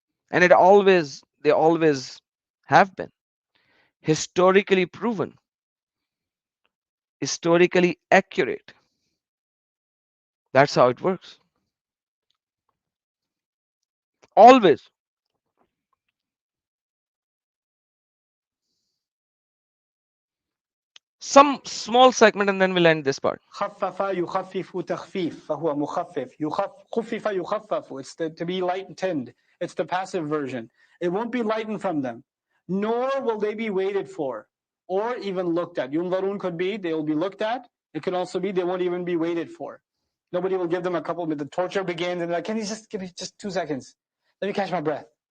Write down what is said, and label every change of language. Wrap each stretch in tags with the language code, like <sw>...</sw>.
<en>And they always have been historically proven, historically accurate. That's how it works. Always. Some small segment and then we'll end this part.</en> <ar>خفف يخفف تخفيف فهو مخفف خفف يخفف.</ar> <en>It's to be lightened. It's the passive version. It won't be lightened from them, nor will they be waited for or even looked at. ينظرون could be they will be looked at. It can also be they won't even be waited for. Nobody will give them a couple minutes. The torture begins and like, can you just give me just 2 seconds? Let me catch my breath.</en>